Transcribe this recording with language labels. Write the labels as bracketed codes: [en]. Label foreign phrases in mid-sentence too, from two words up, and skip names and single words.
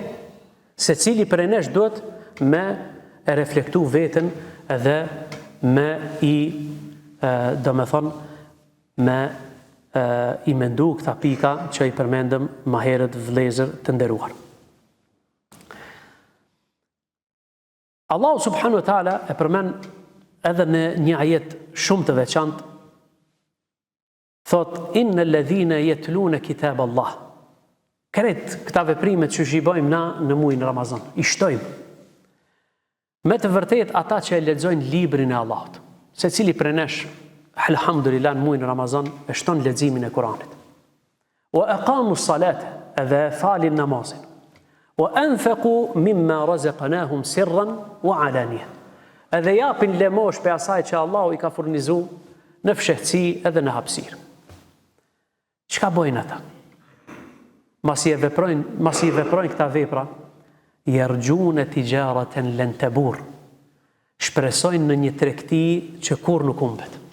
[sq] Secili prej nesh duhet me e reflektu veten edhe me i mendu këta pika që i përmendëm më herët vëllezër të nderuar. Allahu [ar] سبحانه وتعالى [sq] e përmend edhe në një ajet shumë të veçantë, thot [ar] إن الذين يتلون كتاب الله. [sq] Kret këta veprimet që zhibojmë na në muajin Ramazan, i shtojmë. Me të vërtet ata që e lexojnë librin e Allahut, secili prej nesh, alhamdulillah, në muajin Ramazan e shton leximin e Kuranit. [ar] وأقاموا الصلاة, [sq] edhe falin namazin. [ar] وأنفقوا مما رزقناهم سرا وعلانية. [sq] Edhe japin lemosh për asaj që Allahu i ka furnizuar në fshehtësi edhe në hapësirë. Çka bojnë ata? Masi i veprojnë këta vepra, [ar] يرجون تجارة لن تبور. [sq] Shpresojnë në një tregti që kur nuk humbet.